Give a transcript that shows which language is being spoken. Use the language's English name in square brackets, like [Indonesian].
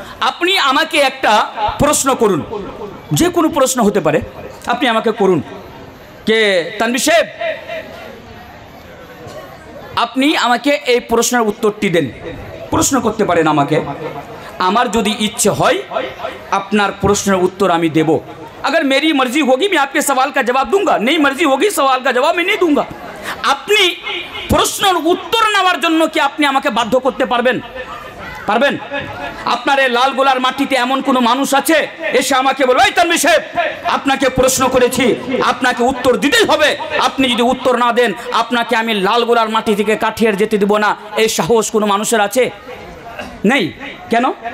[Bangla] আপনি আমাকে একটা প্রশ্ন করুন, যে কোনো প্রশ্ন হতে পারে, আপনি আমাকে করুন কে তানভীর সাহেব আপনি আমাকে এই প্রশ্নের উত্তরটি দেন। প্রশ্ন করতে পারেন আমাকে, আমার যদি ইচ্ছে হয় আপনার প্রশ্নের উত্তর আমি দেব। [Hindi] अगर मेरी मर्जी होगी मैं आपके सवाल का जवाब दूंगा, नहीं मर्जी होगी सवाल का जवाब मैं नहीं दूंगा। [Bangla] আপনি প্রশ্নের উত্তর নেওয়ার জন্য কি আপনি আমাকে বাধ্য করতে পারবেন? পারবেন? আপনার এই লালগোলার মাটিতে এমন কোনো মানুষ আছে এসে আমাকে বলবে এই তানভীর সাহেব আপনাকে প্রশ্ন করেছি, আপনাকে উত্তর দিতেই হবে, আপনি যদি উত্তর না দেন আপনাকে আমি লালগোলার মাটি থেকে কাঠিয়ার যেতে দেব না, এই সাহস কোনো মানুষের আছে? নেই। কেন?